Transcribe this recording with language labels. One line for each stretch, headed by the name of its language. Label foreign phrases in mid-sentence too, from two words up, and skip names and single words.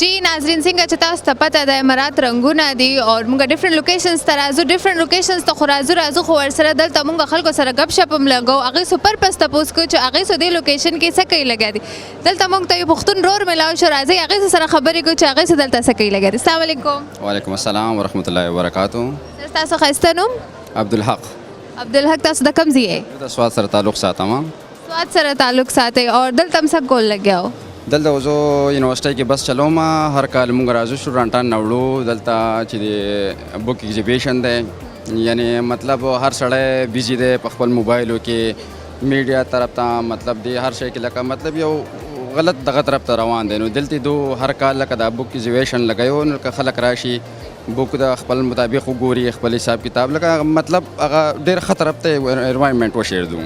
Pashto: नाजरीन څنګه چې تاسو ته پته ده امارات رنګونه دي او موږ
English: different locations
Pashto: ته راځو
English: different locations
Pashto: ته خو راځو خو ورسره دلته موږ خلکو سره غپ شپ هم لګو هغې سو پرپس تپوس کوو چې هغې سو دې لوکیشن کې څه کوي لګیا دي دلته موږ ته یو پښتون رور میلاو شو راځئ هغې سره خبرې کوو چې هغې سو دلته څه کوي لګیا دي
Arabic: السلام علیکم وعلیکم السلام ورحمۃ اللہ وبرکاتہ.
Pashto: سر تاسو ښایسته نوم عبدالحق عبدالحق تاسو د کوم ځای یې د سواد سره تعلق ساتم. سواد سره تعلق ساتئ او دلته هم څه کول لګیا و دلته زه یونیورسټۍ کې بس چلوم هر کال موږ راځو سټوډنټان نه وړو دلته چې د
English: book exhibition
Pashto: دی یعنی مطلب هر سړی بیزي دی په خپل موبایلو کې میډیا طرف ته مطلب دی هر شی کې لکه مطلب یو غلط دغه طرف ته روان دی نو دلته دو هر کال لکه د
English: book exhibition
Pashto: لګیو نو که خلک راشي بک د خپل مطابق وګوري خپل حساب کتاب لکه مطلب هغه ډېر ښه طرف ته انوایرمنټ وشیردو.